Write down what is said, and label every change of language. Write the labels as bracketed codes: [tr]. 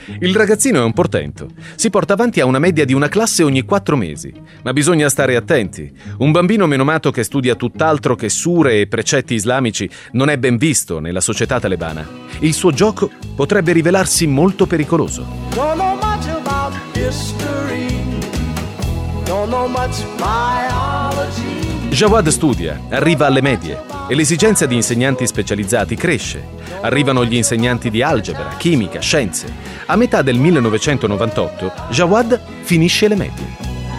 [it] Il ragazzino è un portento. Si porta avanti a una media di una classe ogni 4 mesi. Ma bisogna stare attenti. Un bambino menomato che studia tutt'altro che sure e precetti islamici non è ben visto nella società talebana. Il suo gioco potrebbe rivelarsi molto pericoloso. [en] Don't know much about history. Don't know much biology. [it] Jawad studia, arriva alle medie e l'esigenza di insegnanti specializzati cresce. Arrivano gli insegnanti di algebra, chimica, scienze. A metà del 1998, Jawad finisce le medie.